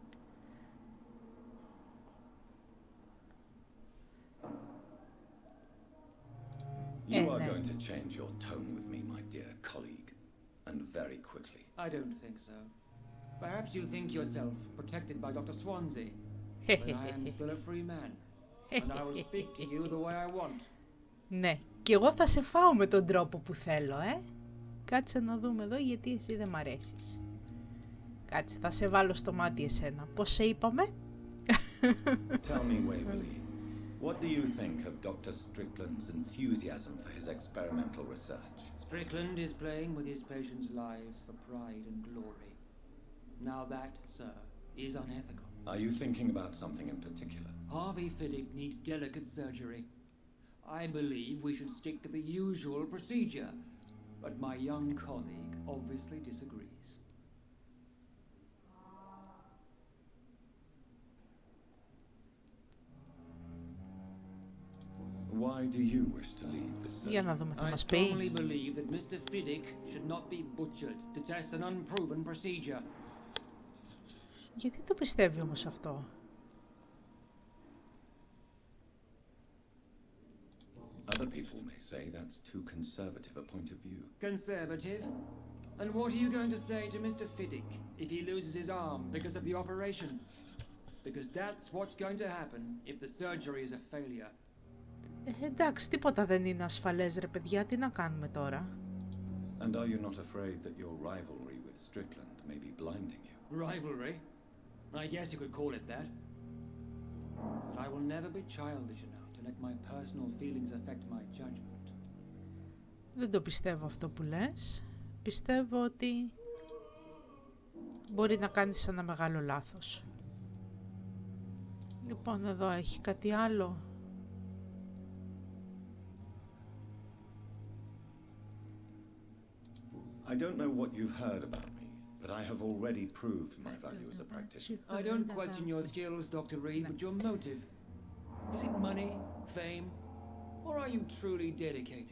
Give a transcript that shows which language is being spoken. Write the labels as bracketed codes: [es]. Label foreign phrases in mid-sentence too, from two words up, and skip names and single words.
[en] You are going to change your tone with me, my dear colleague, and very quickly. I don't think so. Perhaps you think yourself protected by Dr. Swansea, but I am still a free man, and I will speak to you the way I want. [el] Ναι, και εγώ θα σε φάω με τον τρόπο που θέλω, Κάτσε να δούμε εδώ γιατί εσύ δεν μ' αρέσεις. Κάτσε, θα σε βάλω στο μάτι εσένα. Πώς σε είπαμε? [en] Tell me, Waverley, what do you think of Dr. Strickland's enthusiasm for his experimental research? Strickland is playing with his patients' lives for pride and glory. Now that, sir, is unethical. Are you thinking about something in particular? Harvey Fiddick needs delicate surgery. I believe we should stick to the usual procedure, but my young colleague obviously disagrees. Why do you wish to lead this surgery? [el] Για να δούμε, θα [en] I [el] μας πει. [en] strongly believe that Mr. Fiddick should not be butchered to test an unproven procedure. [el] Γιατί το πιστεύει όμως αυτό? [en] Other people may say that's too conservative a point of view. Conservative? And what are you going to say to Mr. Fiddick if he loses his arm because of the operation? Because that's what's going to happen if the surgery is a failure. [el] Εντάξει, τίποτα δεν είναι ασφαλές ρε παιδιά, τι να κάνουμε τώρα? [en] And are you not afraid that your rivalry with Strickland may be blinding you? Rivalry? I guess you could call it that. But I will never be childish enough to let my personal feelings affect my judgment. [el] Δεν το πιστεύω αυτό που λες. πιστεύω ότι μπορεί να κάνεις ένα μεγάλο λάθος. Λοιπόν, εδώ έχει κάτι άλλο. [en] I don't know what you've heard about me, but I have already proved my value as a practitioner. I don't question your skills, Dr. Reed, but your motive. Is it money, fame, or are you truly dedicated?